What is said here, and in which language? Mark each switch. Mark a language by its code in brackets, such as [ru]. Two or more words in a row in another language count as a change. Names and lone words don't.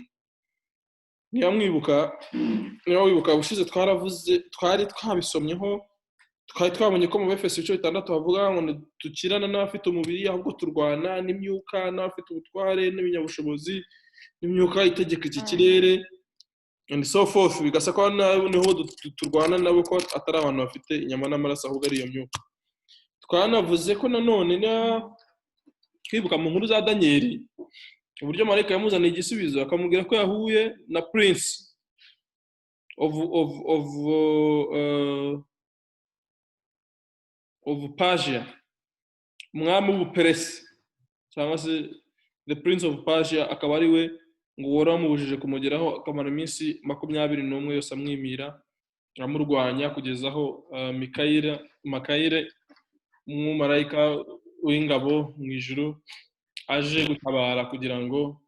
[rw] Niba wibuka ubushize twari twabisomyeho, twari twabonye ko mu Efeso 6 havuga ngo dukirana n'abafite umubiri ahubwo turwana n'imyuka n'abafite ubutware n'ibinyabushobozi n'imyuka itegeka iki kirere [en] and so forth. [rw] Bigasa ko niho turwana nabo ko atari abantu bafite inyama n'amaraso ahubwo ari iyo myuka. Twanavuze ko nanone twibuka mu nkuru za Danieli uburyo marayika yamuzaniye igisubizo akamubwira ko yahuye na prince of Persia, umwami w'Ubuperesi cyangwa se [en] the prince of Persia, [rw] akaba ari we ngo wari wamubujije kumugeraho akamara iminsi 21 yose amwimira amurwanya kugeza aho Mikayire umumarayika w'ingabo mu ijuru aje gutabara kugira ngo